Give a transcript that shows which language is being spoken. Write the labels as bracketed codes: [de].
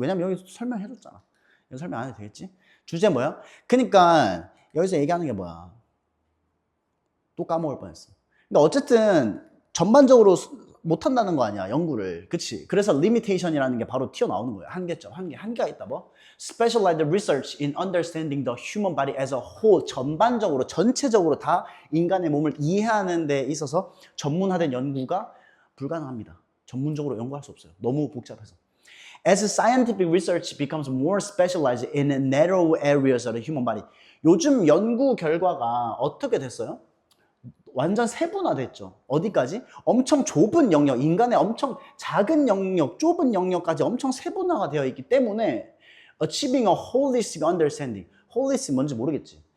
[ko] 왜냐면 여기 설명해줬잖아. 여기 설명 안 해도 되겠지? 주제 뭐야? 그러니까 여기서 얘기하는 게 뭐야? 또 까먹을 뻔했어. 근데 어쨌든 전반적으로 못한다는 거 아니야, 연구를. 그치? 그래서 limitation이라는 게 바로 튀어나오는 거예요. 한계점, 한계가 있다 뭐. [en] Specialized research in understanding the human body as a whole. [ko] 전반적으로, 전체적으로 다 인간의 몸을 이해하는 데 있어서 전문화된 연구가 불가능합니다. 전문적으로 연구할 수 없어요. 너무 복잡해서. [en] As scientific research becomes more specialized in narrow areas of the human body. [ko] 요즘 연구 결과가 어떻게 됐어요? 완전 세분화됐죠. 어디까지? 엄청 좁은 영역, 인간의 엄청 작은 영역, 좁은 영역까지 엄청 세분화가 되어 있기 때문에 [en] achieving a holistic understanding. [ko] holistic 뭔지 모르겠지.